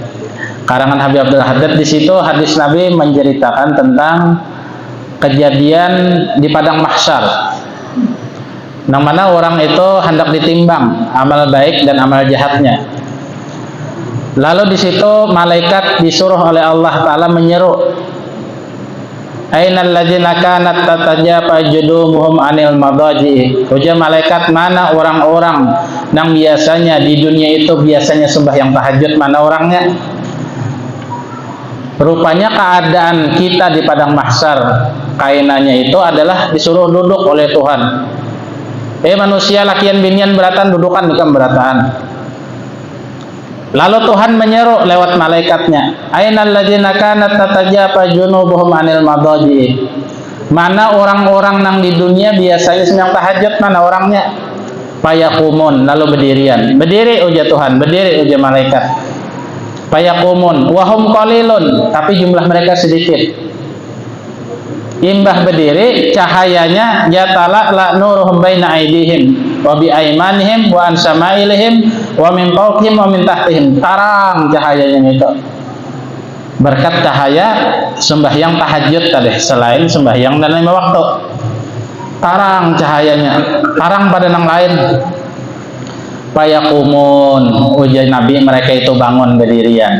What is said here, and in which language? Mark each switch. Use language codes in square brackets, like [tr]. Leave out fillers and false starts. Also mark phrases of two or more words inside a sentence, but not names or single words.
[bjn] Karangan Habib Abdul Haddad, di situ hadis Nabi menceritakan tentang kejadian di padang mahsyar, yang mana orang itu hendak ditimbang amal baik dan amal jahatnya. Lalu di situ malaikat disuruh oleh Allah Ta'ala menyeru, [ar] أين الذين كانت تتجافى جنوبهم عن المضاجع. [bjn] Ujar malaikat, mana orang-orang yang biasanya di dunia itu biasanya sembahyang tahajud, mana orangnya? Rupanya keadaan kita di padang mahsyar kainannya itu adalah disuruh duduk oleh Tuhan. Manusia lakian binian beratan dudukan bukan beratan. Lalu Tuhan menyeru lewat malaikatnya, [ar] أين الذين كانت تتجافى جنوبهم عن المضاجع. [bjn] Mana orang-orang yang di dunia biasanya sembahyang tahajud, mana orangnya? Fayaqumun, lalu berdirian. Berdiri ujar Tuhan, berdiri ujar malaikat. [ar] فيقومون وهم قليلون, [bjn] tapi jumlah mereka sedikit. Imbah berdiri, cahayanya [ar] يتلألأ نورهم بين أيديهم وبأيمانهم وعن شمائلهم ومن فوقهم ومن تحتهم. [bjn] Tarang cahayanya itu. Berkat cahaya sembahyang tahajud tadi, selain sembahyang dan 5 waktu. Tarang cahayanya, tarang pada yang lain. Fayaqumun, ujar Nabi, mereka itu bangun berdirian.